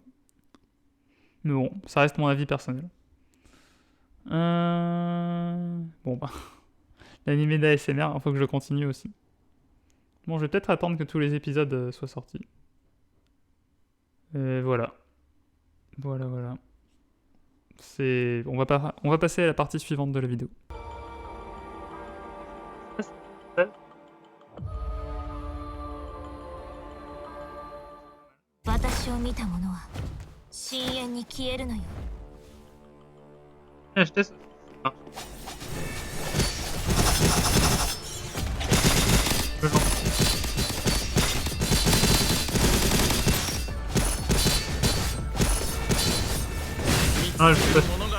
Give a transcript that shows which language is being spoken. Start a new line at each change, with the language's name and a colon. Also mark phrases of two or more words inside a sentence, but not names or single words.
French: Mais bon, ça reste mon avis personnel. Bon bah, l'animé d'ASMR, il faut que je le continue aussi. Bon, je vais peut-être attendre que tous les épisodes soient sortis. Et voilà. Voilà. On va passer à la partie suivante de la vidéo.
Japanese: 私を見た者は深淵に消えるのよ。
French: Acheter ça. Ah. Le vent. Ah, je sais pas.